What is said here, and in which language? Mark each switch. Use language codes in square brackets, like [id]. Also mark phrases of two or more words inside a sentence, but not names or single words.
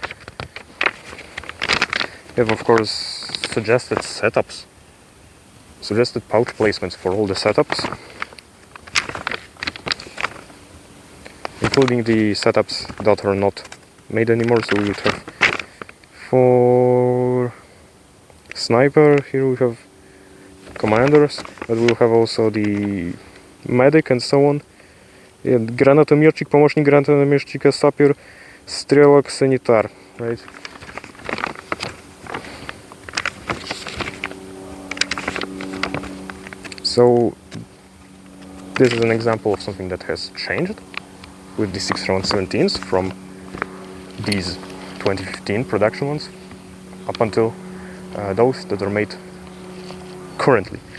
[en] We have, of course, suggested setups, suggested pouch placements for all the setups, including the setups that are not made anymore. So we would have 4 sniper. Here we have commanders, but we'll have also the medic and so on. [ru] Granatomiotчик, помощник гранатометчика, сапер, стрелок, санитар, [en] right? So this is an example of something that has changed with the 6Sh117s from these 2015 production ones up until those that are made currently.